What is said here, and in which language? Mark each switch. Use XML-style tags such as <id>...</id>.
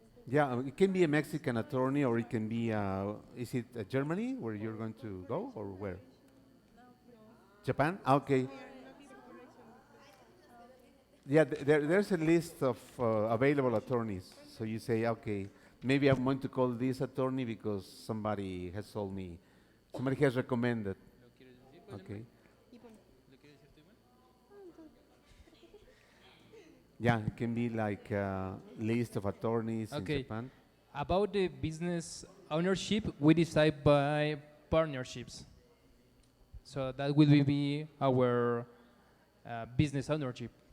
<en>Yeah, it can be a Mexican attorney, or it can be, is it Germany where you're going to go, or where? Japan? Ah, okay. Yeah, there's a list of available attorneys. So you say, okay, maybe I'm going to call this attorney because somebody has told me, somebody has recommended.</en> <es>¿Lo quieres decir?</es> <en>Okay.</en> <es>¿Lo quieres decir tú, Iván?</es> <en>Yeah, it can be like a list of attorneys in Okay. Japan. About the business ownership, we decide by partnerships. So that will be our business ownership.</en>